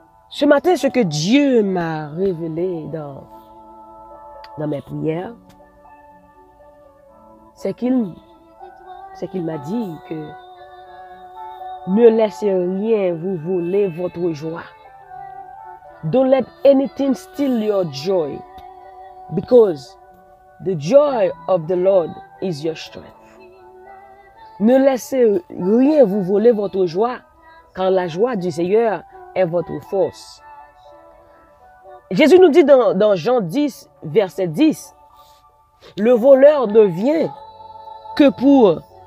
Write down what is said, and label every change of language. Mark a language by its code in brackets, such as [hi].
[fr] Ce matin, ce que Dieu m'a révélé dans mes prières, c'est qu'il m'a dit que ne laissez rien vous voler votre joie. [en] Don't let anything steal your joy, because the joy of the Lord is your strength. [fr] Ne laissez rien vous voler votre joie, car la joie du Seigneur est votre force. Jésus nous dit dans Jean 10, verset 10, le voleur ne vient que pour